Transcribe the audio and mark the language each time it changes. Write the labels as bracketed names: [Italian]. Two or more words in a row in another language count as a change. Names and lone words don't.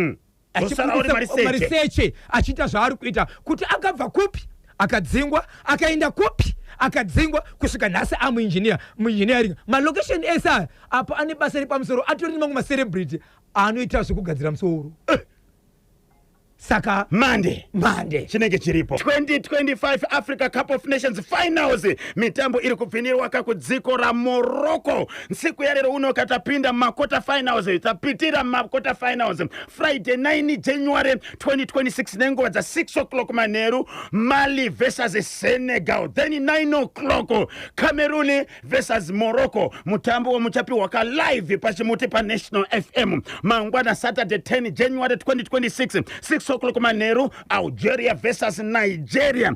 [Shona] mariseche achita zvaari kuita kuti akabva kupi akadzingwa akaenda kupi akadzingwa kusvika nhasi muengineering malocation esa apa ane basa repamusoro atori nemamwe macelebrity anoita zvekugadzira musoro. Saka Mande chinenge chiripo 2025 Africa Cup of Nations Finals. Mitambo iri kupfinirwa kudziko ra Morocco. [Nyanja] Nsiku ya lero uno katapinda makota finals. [Shona] Tapitira makota finals Friday 9 January 2026 nenguva dza 6 o'clock manheru Mali versus Senegal. [English] Then 9 o'clock Cameroon versus Morocco. [Shona] Mutambo muchapiwa ka live pachimuti pa National FM. Mangwana Saturday 10 January 2026 6 o'clock manheru Algeria versus Nigeria.